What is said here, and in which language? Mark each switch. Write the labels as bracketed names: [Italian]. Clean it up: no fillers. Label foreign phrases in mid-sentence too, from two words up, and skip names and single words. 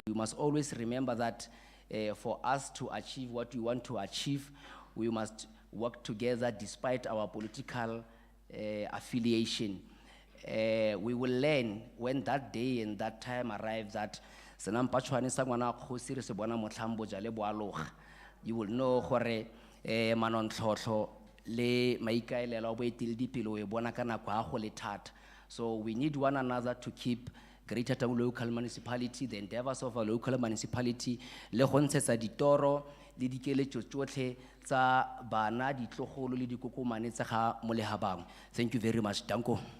[English] We must always remember that for us to achieve what we want to achieve, we must work together despite our political affiliation. We will learn when that day and that time arrives that you will know [Tswana] gore manontlhotlho le maikaelelo a boeteledipele o e bona ka nako a go le thata. [English] So we need one another to keep Greater Taung Local Municipality, the endeavors of our local municipality, [Tswana] le go ntshetsa ditoro le dikeletso tsotlhe tsa bana ditlogolo le dikokomane tsa ga molehabang. [English] Thank you very much. Danko.